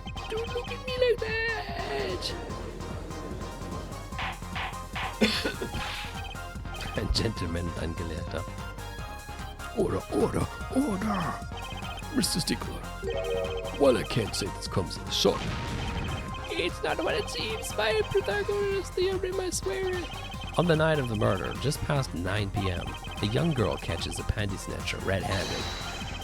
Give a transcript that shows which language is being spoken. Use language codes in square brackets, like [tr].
[en] Don't look at me like that. [de] Ein Gentleman, ein Gelehrter. [en] Order, order, order! Mr. Stickler, while I can't say this comes in a shock, it's not what it seems. My Pythagoras theorem, I swear. On the night of the murder, just past 9 p.m., a young girl catches a panty snatcher red-handed.